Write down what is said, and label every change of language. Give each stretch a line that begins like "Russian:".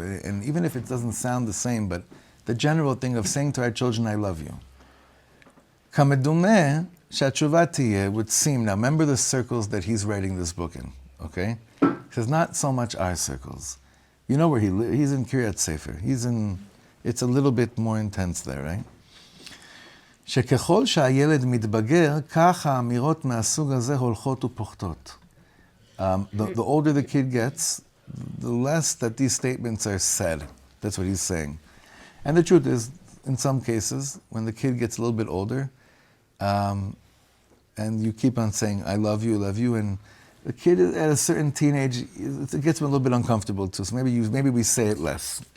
English: And even if it doesn't sound the same, but the general thing of saying to our children, I love you. Kamedumeh
Hebrew: שהתשובה תהיה,
English: would seem, now remember the circles that he's writing this book in, okay? He says not so much our circles. You know where he lives, he's in Kiryat Sefer. It's a little bit more intense there, right?
Hebrew: שככל שהילד מתבגר, כך האמירות מהסוג הזה הולכות ופוחתות.
English: The older the kid gets, the less that these statements are said. That's what he's saying. And the truth is, in some cases, when the kid gets a little bit older, and you keep on saying, I love you, and the kid at a certain teenage, it gets a little bit uncomfortable too, so maybe we say it less.